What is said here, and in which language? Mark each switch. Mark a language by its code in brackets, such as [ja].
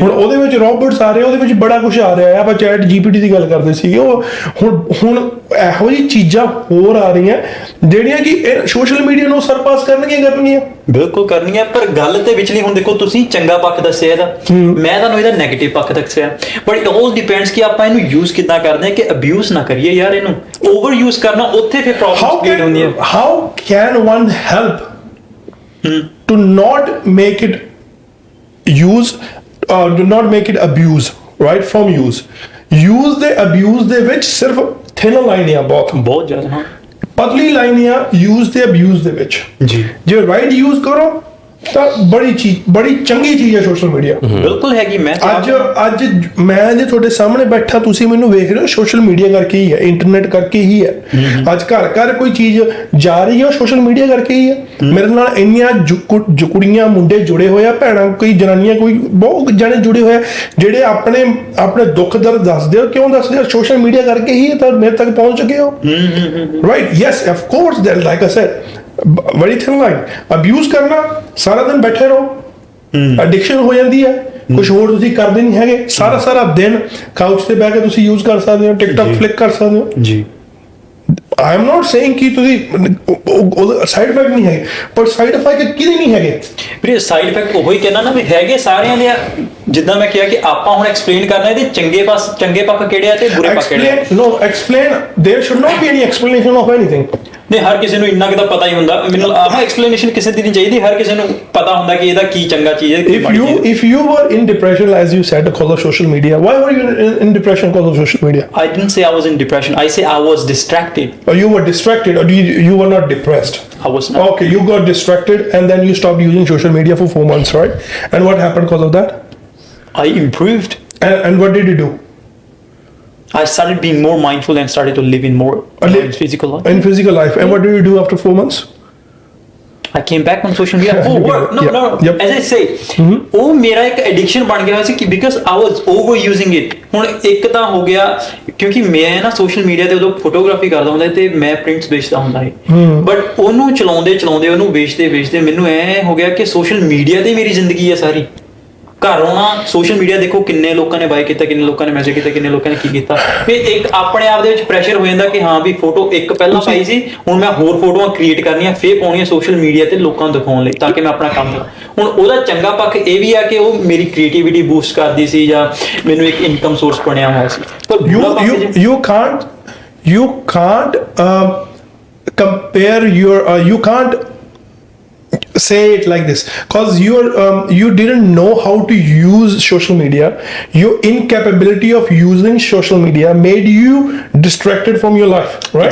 [pa] ਹੁਣ ਉਹਦੇ ਵਿੱਚ ਰੋਬੋਟਸ ਆ ਰਹੇ, ਉਹਦੇ ਵਿੱਚ ਬੜਾ ਕੁਝ ਆ ਰਿਹਾ ਹੈ। ਆਪਾਂ ਚੈਟ GPT ਦੀ ਗੱਲ ਕਰਦੇ ਸੀਗੇ, ਉਹ ਹੁਣ ਇਹੋ ਜਿਹੀ ਚੀਜ਼ਾਂ ਹੋਰ ਆ ਰਹੀਆਂ ਜਿਹੜੀਆਂ ਕਿ ਸੋਸ਼ਲ ਮੀਡੀਆ ਨੂੰ ਸਰਪਾਸ ਕਰਨਗੀਆਂ। ਬਿਲਕੁਲ ਕਰਨੀਆਂ, ਪਰ ਗੱਲ ਤੇ ਵਿਚਲੀ ਹੁਣ ਦੇਖੋ, ਤੁਸੀਂ ਚੰਗਾ ਪੱਖ ਦੱਸਿਆ ਇਹਦਾ, ਮੈਂ ਤੁਹਾਨੂੰ ਇਹਦਾ ਨੈਗੇਟਿਵ ਪੱਖ ਦੱਸਿਆ। [en] but it all depends [pa] ਕਿ ਆਪਾਂ ਇਹਨੂੰ ਯੂਜ਼ ਕਿੱਦਾਂ ਕਰਦੇ ਹਾਂ, ਕਿ ਅਬਿਊਜ਼ ਨਾ ਕਰੀਏ ਯਾਰ। ਇਹਨੂੰ ਓਵਰ ਯੂਜ਼ ਕਰਨਾ, ਉੱਥੇ ਫਿਰ ਪ੍ਰੋਬਲਮ ਕ੍ਰੀਏਟ ਹੁੰਦੀ ਹੈ। [en] how can one help to not make it do not make it abuse, right, from use the abuse [pa] ਦੇ ਵਿੱਚ ਸਿਰਫ [en] thin line ਆ, [pa] ਬਹੁਤ ਜ਼ਿਆਦਾ, ਹਾਂ, ਪਤਲੀ ਲਾਈਨ ਆ [en] use the abuse [pa] ਦੇ ਵਿੱਚ। ਜੀ ਜੇ [en] right use ਕਰੋ [pa] ਤਾਂ ਬੜੀ ਚੰਗੀ ਚੀਜ਼ ਹੈ ਸੋਸ਼ਲ ਮੀਡੀਆ। ਬਿਲਕੁਲ ਹੈਗੀ। ਮੈਂ ਅੱਜ ਮੈਂ ਜੇ ਤੁਹਾਡੇ ਸਾਹਮਣੇ ਬੈਠਾ, ਤੁਸੀਂ ਮੈਨੂੰ ਵੇਖ ਰਹੇ ਹੋ, ਸੋਸ਼ਲ ਮੀਡੀਆ ਕਰਕੇ ਹੀ ਹੈ, ਇੰਟਰਨੈਟ ਕਰਕੇ ਹੀ ਹੈ। ਅੱਜ ਘਰ ਕੋਈ ਚੀਜ਼ ਜਾ ਰਹੀ ਹੈ ਉਹ ਸੋਸ਼ਲ ਮੀਡੀਆ ਕਰਕੇ ਹੀ ਹੈ। ਮੇਰੇ ਨਾਲ ਇੰਨੀਆਂ ਕੁੜੀਆਂ ਮੁੰਡੇ ਜੁੜੇ ਹੋਏ ਆ, ਭੈਣਾਂ, ਕੋਈ ਜਨਾਨੀਆਂ, ਕੋਈ ਬਹੁਤ ਜਣੇ ਜੁੜੇ ਹੋਏ ਆ, ਜਿਹੜੇ ਆਪਣੇ ਦੁੱਖ ਦਰਦ ਦੱਸਦੇ ਹੋ। ਕਿਉਂ ਦੱਸਦੇ ਹੋ? ਸੋਸ਼ਲ ਮੀਡੀਆ ਕਰਕੇ ਹੀ ਤਾਂ ਮੇਰੇ ਤੱਕ ਪਹੁੰਚ ਚੁੱਕੇ ਹੋ। [en] right, yes, of course, that like I said, [pa] ਬੜੀ ਥਿਨ ਲਾਈਨ ਅਬਿਊਜ਼ ਕਰਨਾ, ਸਾਰਾ ਦਿਨ ਬੈਠੇ ਰਹੋ, ਐਡਿਕਸ਼ਨ ਹੋ ਜਾਂਦੀ ਹੈ। ਕੁਝ ਹੋਰ ਤੁਸੀਂ ਕਰਦੇ ਨਹੀਂ ਹੈਗੇ, ਸਾਰਾ ਦਿਨ ਕਾਊਚ ਤੇ ਬਹਿ ਕੇ ਤੁਸੀਂ ਯੂਜ਼ ਕਰ ਸਕਦੇ ਹੋ, ਟਿਕਟੌਕ ਫਲਿਕ ਕਰ ਸਕਦੇ ਹੋ ਜੀ। [en] I am not saying [pa] ਕਿ ਤੁਸੀਂ ਸਾਈਡ ਇਫੈਕਟ ਨਹੀਂ ਹੈਗੇ, ਪਰ ਸਾਈਡ ਇਫੈਕਟ ਕਿਹਦੇ ਨਹੀਂ ਹੈਗੇ ਵੀਰੇ? ਸਾਈਡ ਇਫੈਕਟ ਉਹੀ ਕਹਿੰਦਾ ਨਾ ਵੀ ਹੈਗੇ ਸਾਰਿਆਂ ਦੇ। ਜਿੱਦਾਂ ਮੈਂ ਕਿਹਾ ਕਿ ਆਪਾਂ ਹੁਣ ਐਕਸਪਲੇਨ ਕਰਨਾ ਇਹਦੇ ਚੰਗੇ ਪੱਖ ਕਿਹੜੇ ਆ ਤੇ ਬੁਰੇ ਪੱਖ ਕਿਹੜੇ ਆ। [en] No explain, there should not be any explanation of anything. [pa] ਨਹੀਂ, ਹਰ ਕਿਸੇ ਨੂੰ ਇੰਨਾ ਕਿਤਾ ਪਤਾ ਹੀ ਹੁੰਦਾ। ਮੈਨੂੰ ਆਹ ਐਕਸਪਲੇਨੇਸ਼ਨ ਕਿਸੇ ਦੀ ਨਹੀਂ ਚਾਹੀਦੀ। ਹਰ ਕਿਸੇ ਨੂੰ ਪਤਾ ਹੁੰਦਾ ਕਿ ਇਹਦਾ ਕੀ ਚੰਗਾ ਚੀਜ਼ ਹੈ, ਕੀ ਮਾੜੀ ਚੀਜ਼ ਹੈ। [en] If you were in depression, as you said, because of social media, why were you in depression because of social media? I didn't say I was in depression. I say I was distracted. Or you were distracted, or you were not depressed? I was not. Okay, you got distracted and then you stopped using social media for 4 months, right? And what happened because of that? I improved. And what did you do? I started being more mindful and started to live in more physical life. In physical life. And what did you do after 4 months? I came back on social media for work. No. Yep. As I say, [pa] ਉਹ ਮੇਰਾ ਇੱਕ addiction ਬਣ ਗਿਆ ਸੀ ਕਿ [en] because I was overusing it. [pa] ਹੁਣ ਇੱਕ ਤਾਂ ਹੋ ਗਿਆ ਕਿਉਂਕਿ ਮੈਂ ਨਾ ਸੋਸ਼ਲ ਮੀਡੀਆ ਤੇ ਉਦੋਂ ਫੋਟੋਗ੍ਰਾਫੀ ਕਰਦਾ ਹੁੰਦਾ ਤੇ ਮੈਂ ਪ੍ਰਿੰਟਸ ਵੇਚਦਾ ਹੁੰਦਾ ਸੀ, ਬਟ ਉਹਨੂੰ ਚਲਾਉਂਦੇ ਉਹਨੂੰ ਵੇਚਦੇ ਮੈਨੂੰ ਐ ਹੋ ਗਿਆ ਕਿ ਸੋਸ਼ਲ ਮੀਡੀਆ ਤੇ ਮੇਰੀ ਜ਼ਿੰਦਗੀ ਹੈ ਸਾਰੀ। ਘਰ ਆਉਣਾ, ਸੋਸ਼ਲ ਮੀਡੀਆ ਦੇਖੋ ਕਿੰਨੇ ਲੋਕਾਂ ਨੇ ਬਾਈ ਕੀਤਾ, ਕਿੰਨੇ ਲੋਕਾਂ ਨੇ ਮੈਸੇਜ ਕੀਤਾ, ਕਿੰਨੇ ਲੋਕਾਂ ਨੇ ਕੀ ਕੀਤਾ। ਫਿਰ ਇੱਕ ਆਪਣੇ ਆਪ ਦੇ ਵਿੱਚ ਪ੍ਰੈਸ਼ਰ ਹੋ ਜਾਂਦਾ ਕਿ ਹਾਂ ਵੀ ਫੋਟੋ ਇੱਕ ਪਹਿਲਾਂ ਪਾਈ ਸੀ, ਹੁਣ ਮੈਂ ਹੋਰ ਫੋਟੋਆਂ ਕ੍ਰੀਏਟ ਕਰਨੀਆਂ, ਫੇਰ ਪਾਉਣੀਆਂ ਸੋਸ਼ਲ ਮੀਡੀਆ ਤੇ ਲੋਕਾਂ ਨੂੰ ਦਿਖਾਉਣ ਲਈ, ਤਾਂ ਕਿ ਮੈਂ ਆਪਣਾ ਕੰਮ ਕਰਾਂ। ਹੁਣ ਉਹਦਾ ਚੰਗਾ ਪੱਖ ਇਹ ਵੀ ਆ ਕਿ ਉਹ ਮੇਰੀ ਕ੍ਰੀਏਟੀਵਿਟੀ ਬੂਸਟ ਕਰਦੀ ਸੀ ਜਾਂ ਮੈਨੂੰ ਇੱਕ ਇਨਕਮ ਸੋਰਸ ਬਣਿਆ ਹੋਇਆ ਸੀ। [en] ਪਰ you can't compare you can't say it like this because you didn't know how to use social media. Your incapability of using social media made you distracted from your life, right?